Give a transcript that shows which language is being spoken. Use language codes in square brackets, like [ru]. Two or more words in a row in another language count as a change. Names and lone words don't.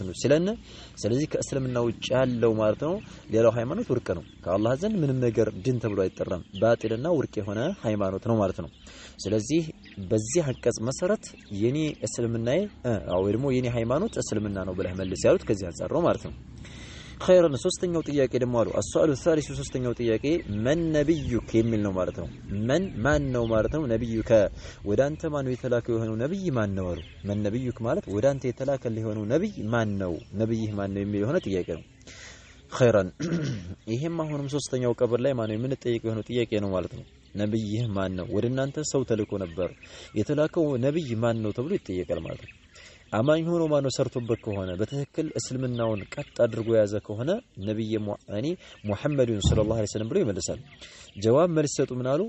[am] ነው ስለነ። ስለዚህ ከእስልምና ውጭ ያለው ማለት ነው ሌላው ሃይማኖት ውርቅ ነው። ከአላህ ዘንድ ምንም ነገር ዲን ተብሎ አይጠራም። ባጢልና ውርቅ የሆነ ሃይማኖት ነው ማለት ነው። ስለዚህ በዚህ አንቀጽ መሰረት የኔ እስልምናዬ ወይ ደግሞ የኔ ሃይማኖት እስልምና ነው ብለህ መልስ ያሉት ከዚህ አንፃር ነው ማለት ነው። خيرا ሶስተኛው ጥያቄ ደግሞ አሉ [ar] السؤال الثالث [am] ሶስተኛው ጥያቄ [ar] من نبيك [am] የሚል ነው ማለት ነው። ማን ነው ማለት ነው ነብዩከ ወደ አንተ ማን ነው የተላከው የሆነው ነብይ ማን ነው አሉ። [ar] من نبيك [am] ማለት ወደ አንተ የተላከልህ የሆነው ነብይ ማን ነው፣ ነብይህ ማን ነው የሚል የሆነ ጥያቄ ነው። خيرا ይሄም አሁንም ሶስተኛው ቀብር ላይ ማን ነው የምንጠይቀው የሆነው ጥያቄ ነው ማለት ነው። ነብይህ ማን ነው? ወደ እናንተ ሰው ተልኮ ነበር፣ የተላከው ነብይ ማን ነው ተብሎ ይጠየቃል ማለት ነው። አማኝ ሆኖ ማነው ሰርቶበት ከሆነ በትክክል እስልምናውን ቀጥ አድርጎ ያዘ ከሆነ ነብይ ሙሐመድን [ar] صلى الله عليه وسلم [am] ብሎ ይመልሳል። ጀዋብ መልስ ሰጡ ምን አሉ?